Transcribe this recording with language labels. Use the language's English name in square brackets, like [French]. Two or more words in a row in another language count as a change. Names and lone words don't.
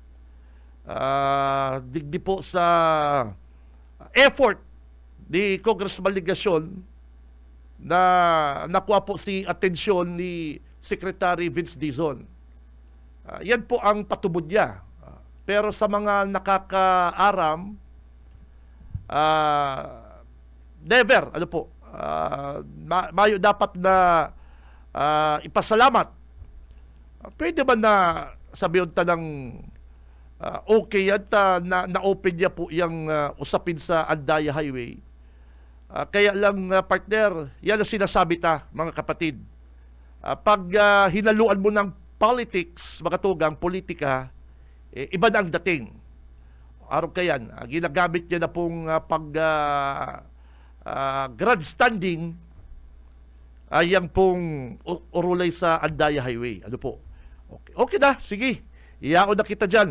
[Bikol] Digdi po sa effort ni Congressman Ligacion na nakuha po si atensyon ni Secretary Vince Dizon. Yan po ang patubod niya. Pero sa mga nakakaaram, never, mayo dapat na ipasalamat. [Filipino] Pwede ba na sabihin ng okay yan na-open niya po yung usapin sa Andaya Highway. Kaya lang, partner, yan ang sinasabi mga kapatid. Pag hinaluan mo ng politics, mga tugang, politika, iba na ang dating. [Bikol] Araw kayan, ginagamit niya na pong grandstanding yang pong urulay sa Andaya Highway. Okay na, sige. Iyaon na kita dyan.